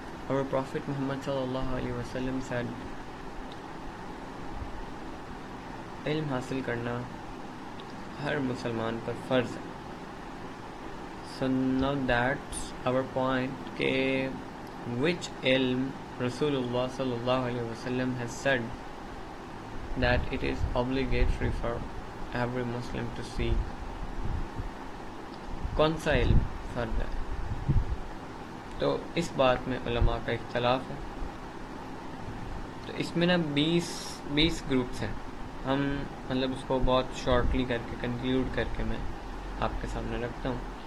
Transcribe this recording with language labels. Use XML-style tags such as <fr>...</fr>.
<en>Our Prophet Muhammad sallallahu alaihi wasallam said,</en> <ur>علم حاصل کرنا ہر مسلمان پر فرض ہے.</ur> <en>So now that's our point کہ which ilm Rasulullah sallallahu alaihi wasallam has said that it is obligatory for every Muslim to seek.</en> <ur>کون سا علم فرض ہے؟ تو اس بات میں علماء کا اختلاف ہے. تو اس میں نا 20 گروپس ہیں. ہم اس کو بہت شارٹلی کر کے کنکلیوڈ کر کے میں آپ کے سامنے رکھتا ہوں.</ur>